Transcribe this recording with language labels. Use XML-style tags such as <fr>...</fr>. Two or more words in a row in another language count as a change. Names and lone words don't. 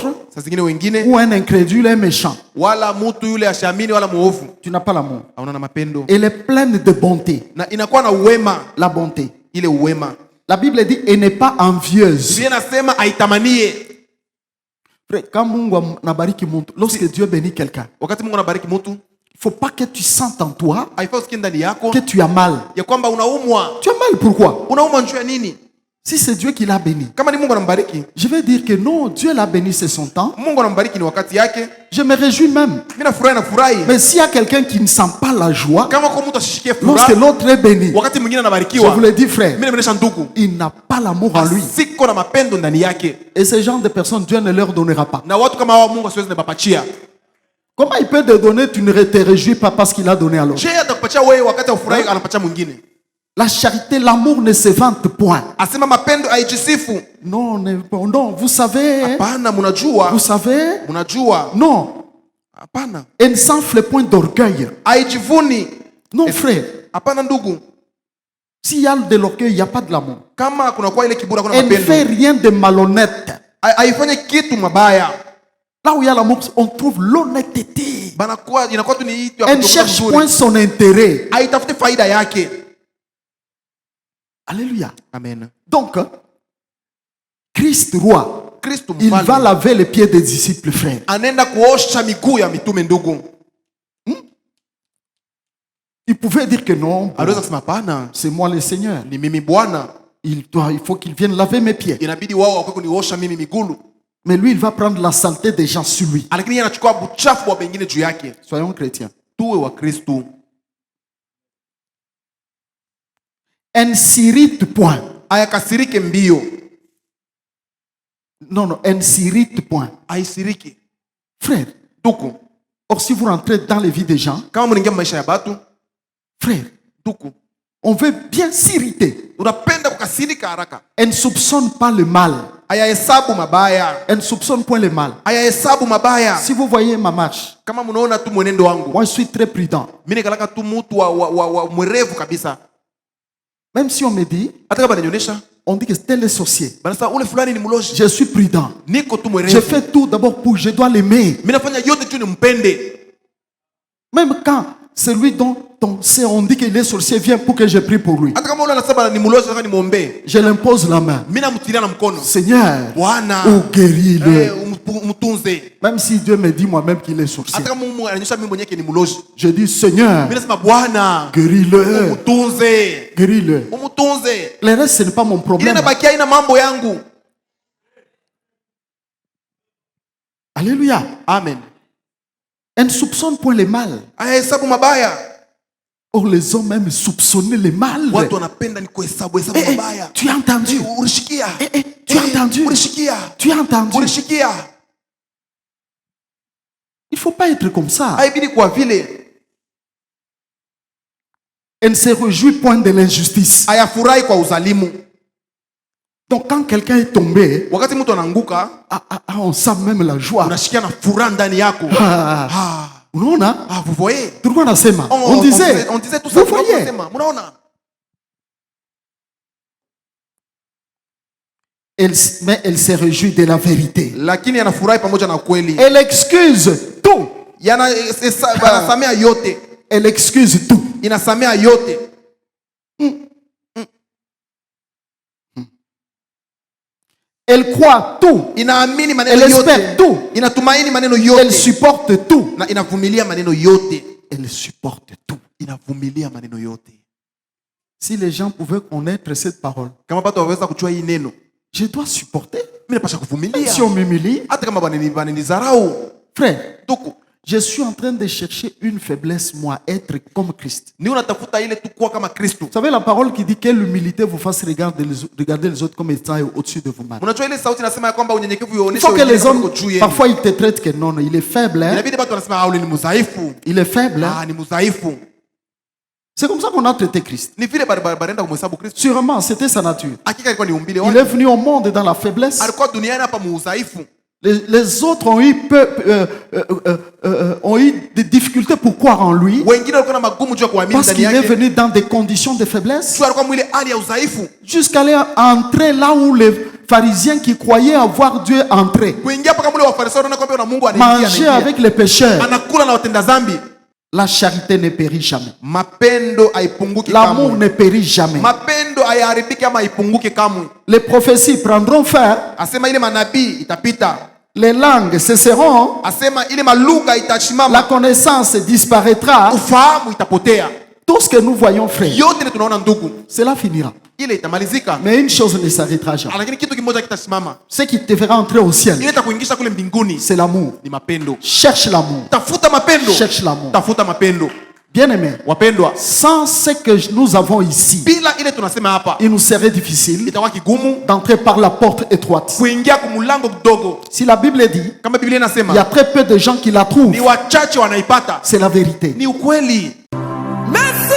<sw>saa zingine wengine,</sw> <fr>ou un incrédule, un méchant,</fr> <sw>wala mtu yule ashamini wala muovu,</sw> <fr>tu n'as pas l'amour.</fr> <sw>hauna na mapendo.</sw> <fr>Elle est pleine de bonté,</fr> <sw>Na inakuwa na uwema,</sw> <fr>la bonté.</fr> <sw>ile uwema.</sw> <fr>La Bible dit elle n'est pas envieuse.</fr> <sw>Biblia inasema aitamanie.</sw> <fr>Frère, quand</fr> <sw>Mungu anabariki mtu,</sw> <fr>lorsque Dieu bénit quelqu'un,</fr> <sw>Wakati Mungu anabariki mtu,</sw> <fr>il faut pas que tu sentes en toi</fr> <sw>haifai usikie ndani yako</sw> <fr>que tu as mal.</fr> <sw>ya kwamba unaumwa.</sw> <fr>Tu as mal pourquoi?</fr> <sw>Unaumwa njoo ya nini?</sw> <fr>Si c'est Dieu qui l'a béni,</fr> <sw>Kama ni Mungu anambariki,</sw> <fr>je vais dire que non, Dieu l'a béni, c'est son temps.</fr> <sw>Mungu anambariki ni wakati yake.</sw> <fr>Je me réjouis même.</fr> <sw>Mimi nafurahi.</sw> <fr>Mais s'il y a quelqu'un qui ne sent pas la joie,</fr> <sw>Kama kwa mtu asishikie</sw> <fr>lorsque</fr> <sw>furaha,</sw> <fr>l'autre est béni,</fr> <sw>wakati mwingine</sw> <fr>je</fr> <sw>anabarikiwa,</sw> <fr>vous le dis frère,</fr> <sw>mimi nimeonyesha ndugu,</sw> <fr>il n'a pas l'amour en lui.</fr> <sw>siko na mapendo ndani yake.</sw> <fr>Et ce genre de personnes, Dieu ne leur donnera pas.</fr> <sw>Na watu kama hao Mungu asiwezi kupatia.</sw> <fr>Comment il peut te donner, tu ne te réjouis pas parce qu'il a donné à l'autre? Je</fr> <sw>atakupatia wewe wakati ufurahi anapatia mwingine.</sw> <fr>La charité, l'amour ne se vante point.</fr> <sw>Asema mapendo haijisifu.</sw> <fr>Non, non, vous savez,</fr> <sw>Hapana, mnajua.</sw> <fr>vous savez,</fr> <sw>Mnajua.</sw> <fr>non,</fr> <sw>Hapana.</sw> <fr>elle ne s'enfle point d'orgueil.</fr> <sw>Haijivuni.</sw> <fr>Non, frère,</fr> <sw>Hapana ndugu.</sw> <fr>s'il y a de l'orgueil, il n'y a pas de l'amour.</fr> <sw>Kama kuna kwa ile kiburi kuna</sw> <fr>Elle ne fait</fr> <sw>mapendo.</sw> <fr>rien de malhonnête.</fr> <sw>Haifanye kitu mabaya.</sw> <fr>Là où il y a l'amour, on trouve l'honnêteté.</fr> <sw>Banakuwa inakuwa tu ni hitu ya</sw> <fr>Elle ne</fr> <sw>kutoka</sw> <fr>cherche</fr> <sw>mzuri.</sw> <fr>point son intérêt.</fr> <sw>Haitafute faida yake.</sw> <fr>Alléluia.</fr> <sw>Amen.</sw> <fr>Donc, Christ roi,</fr> <sw>Kristo</sw> <fr>il va</fr> <sw>mfalme</sw> <fr>laver les pieds des disciples, frère.</fr> <sw>anaenda kuosha miguu ya mitume ndugu.</sw> <fr>Il pouvait dire que non,</fr> <sw>Anaweza kusema hapana,</sw> <fr>c'est moi le Seigneur.</fr> <sw>ni mimi Bwana.</sw> <fr>Il faut qu'il vienne laver mes pieds.</fr> <sw>Inabidi wao wakwe kuniosha mimi migulu.</sw> <fr>Mais lui, il va prendre la saleté des gens sur lui.</fr> <sw>Lakini yeye anachukua buchafu wa wengine juu yake.</sw> <fr>Soyons chrétiens.</fr> <sw>Tuwe wa Kristo.</sw> <fr>Elle ne s'irrite point.</fr> <sw>Ayakasirike mbio.</sw> <fr>Non, non, elle ne s'irrite point.</fr> <sw>Aisiriki.</sw> <fr>Frère,</fr> <sw>Duku.</sw> <fr>or si vous rentrez dans les vies des gens,</fr> <sw>Kama mnaingia maisha ya batu,</sw> <fr>frère,</fr> <sw>duku.</sw> <fr>on veut bien s'irriter.</fr> <sw>Unapenda kukasirika haraka.</sw> <fr>Elle ne soupçonne pas le mal.</fr> <sw>Ayahesabu mabaya.</sw> <fr>Elle ne soupçonne point le mal.</fr> <sw>Ayahesabu mabaya.</sw> <fr>Si vous voyez ma marche,</fr> <sw>Kama mnaona tu mwenendo wangu.</sw> <fr>moi je suis très prudent.</fr> <sw>Mimi nikalaka tu mtu wa mwerevu kabisa.</sw> <fr>Même si on me dit,</fr> <sw>Hata kama ananionyesha,</sw> <fr>on dit que tel est sorcier.</fr> <sw>banasema ule fulani ni mlozi.</sw> <fr>Je suis prudent.</fr> <sw>Niko tu</sw> <fr>Je</fr> <sw>mwerevu.</sw> <fr>fais tout d'abord pour, je dois l'aimer.</fr> <sw>Mimi nafanya yote tu nimpende.</sw> <fr>Même quand celui dont on dit qu'il est sorcier vient pour que je prie pour lui.</fr> <sw>Hata kama ule anasema ni mlozi nataka nimwombee.</sw> <fr>Je l'impose la main.</fr> <sw>Mimi namtilia na mkono.</sw> <fr>Seigneur,</fr> <sw>Bwana,</sw> <fr>guéris-le.</fr> <sw>umtunze.</sw> <fr>Même si Dieu me dit moi-même qu'il est sorcier.</fr> <sw>Hata kama Mungu ananyesha mimi mwenyewe ni mlozi.</sw> <fr>Je dis, Seigneur,</fr> <sw>Mimi nasema Bwana,</sw> <fr>guéris-le.</fr> <sw>umtunze.</sw> <fr>Guéris-le.</fr> <sw>Umtunze.</sw> <fr>Le reste, ce n'est pas mon</fr> <sw>Ile</sw> <fr>problème.</fr> <sw>nabakia ina mambo yangu.</sw> <fr>Alléluia.</fr> <sw>Amen.</sw> <fr>Elle ne soupçonne point le mal.</fr> <sw>Ayahesabu mabaya.</sw> <fr>Or, les hommes aiment soupçonner le mal.</fr> <sw>Watu wanapenda ni kuhesabu mabaya.</sw> <fr>Tu as entendu?</fr> <sw>Ulishikia.</sw> <fr>Tu as entendu?</fr> <sw>Ulishikia.</sw> <fr>Tu as entendu?</fr> <sw>Ulishikia.</sw> <fr>Il ne faut pas être comme ça.</fr> <sw>Haibidi kwa vile.</sw> <fr>Elle ne se réjouit point de l'injustice.</fr> <sw>Hayafurahi kwa uzalimu.</sw> <fr>Donc, quand quelqu'un est tombé,</fr> <sw>Wakati mtu anaanguka,</sw> <fr>on sent même la joie.</fr> <sw>unashikia na furaha ndani yako. Unaona?</sw> <fr>Vous voyez?</fr> <sw>Tulikuwa nasema.</sw> <fr>On disait tout ça. Vous voyez?</fr> <sw>Mnaona?</sw> <fr>mais elle se réjouit de la vérité.</fr> <sw>lakini anafurahi pamoja na ukweli.</sw> <fr>Elle excuse tout.</fr> <sw>Inasamea yote.</sw> <fr>Elle excuse tout.</fr> <sw>Inasamea yote.</sw> <fr>Elle croit tout.</fr> <sw>Inaamini maneno</sw> <fr>Elle</fr> <sw>yote.</sw> <fr>espère tout.</fr> <sw>Inatumaini maneno</sw> <fr>Elle</fr> <sw>yote.</sw> <fr>supporte tout.</fr> <sw>Na inavumilia maneno yote.</sw> <fr>Elle supporte tout.</fr> <sw>Inavumilia maneno yote.</sw> <fr>Si les gens pouvaient connaître cette parole,</fr> <sw>Kama watu waweza kujua hii neno,</sw> <fr>je dois supporter.</fr> <sw>mimi napaswa kuvumilia.</sw> <fr>Si on m'humilie,</fr> <sw>Hata kama wananidharau.</sw> <fr>frère,</fr> <sw>Tuko.</sw> <fr>je suis en train de chercher une faiblesse, moi, être comme Christ.</fr> <sw>Ni unatafuta ile tu kuwa kama Kristo.</sw> <fr>Vous savez la parole qui dit que l'humilité vous fasse regarder les autres comme étant au-dessus de vous-même.</fr> <sw>Unajua ile sauti inasema ya kwamba unyenyekevu</sw> <fr>Il</fr> <sw>uoneshe</sw> <fr>faut que les hommes,</fr> <sw>juu yenu.</sw> <fr>parfois ils te traitent que non, il est faible. Hein?</fr> <sw>Inabidi watu wanasema au ni mdhaifu.</sw> <fr>Il est faible. Hein?</fr> <sw>Ni mdhaifu.</sw> <fr>C'est comme ça qu'on a traité Christ.</fr> <sw>Ni vile barenda kumhesabu Kristo.</sw> <fr>Sûrement, c'était sa nature.</fr> <sw>Hakika ilikuwa ni umbile</sw> <fr>Il</fr> <sw>wake.</sw> <fr>est venu au monde dans la faiblesse.</fr> <sw>Alikuwa duniani hapa mudhaifu.</sw> <fr>Les autres ont eu des difficultés pour croire en lui.</fr> <sw>Wengine walikuwa na magumu juu ya kuamini</sw> <fr>Parce</fr> <sw>ndani</sw> <fr>qu'il est</fr> <sw>yake.</sw> <fr>venu dans des conditions de faiblesse.</fr> <sw>Sio alikuwa mwile hali ya udhaifu.</sw> <fr>Jusqu'à aller entrer là où les pharisiens qui croyaient avoir Dieu entré.</fr> <sw>Kuingia paka mule wafarisayo wanaona kwamba na Mungu anaingia.</sw> <fr>Manger avec les pécheurs.</fr> <sw>Anakula na watenda dhambi.</sw> <fr>La charité ne périt jamais.</fr> <sw>Mapendo haipunguki</sw> <fr>L'amour</fr> <sw>kamwe.</sw> <fr>ne périt jamais.</fr> <sw>Mapendo hayaharibiki ama haipunguki kamwe.</sw> <fr>Les prophéties prendront fin.</fr> <sw>Asema ile manabii itapita.</sw> <fr>Les langues cesseront.</fr> <sw>Asema ile malugha</sw> <fr>La</fr> <sw>itashimama.</sw> <fr>connaissance disparaîtra.</fr> <sw>Ufahamu itapotea.</sw> <fr>Tout ce que nous voyons, frère,</fr> <sw>Yote ile tunaona ndugu,</sw> <fr>cela finira.</fr> <sw>ile itamalizika.</sw> <fr>Mais une chose ne s'arrêtera jamais.</fr> <sw>Lakini kitu kimoja kitasimama.</sw> <fr>Ce qui te fera entrer au ciel,</fr> <sw>Ile itakuingisha kule mbinguni</sw> <fr>c'est l'amour.</fr> <sw>ni mapendo.</sw> <fr>Cherche l'amour.</fr> <sw>Tafuta mapendo.</sw> <fr>Cherche l'amour.</fr> <sw>Tafuta mapendo.</sw> <fr>Bien-aimés,</fr> <sw>Wapendwa,</sw> <fr>sans ce que nous avons ici,</fr> <sw>bila ile tunasema hapa,</sw> <fr>il nous serait difficile</fr> <sw>itakuwa kigumu</sw> <fr>d'entrer par la porte étroite.</fr> <sw>kuingia kumulango kidogo.</sw> <fr>Si la Bible dit,</fr> <sw>Kama Biblia</sw> <fr>il y a</fr> <sw>inasema,</sw> <fr>très peu de gens qui la trouvent,</fr> <sw>ni wachache wanaipata.</sw> <fr>c'est la vérité.</fr> <sw>Ni ukweli.</sw> <fr>Mais</fr>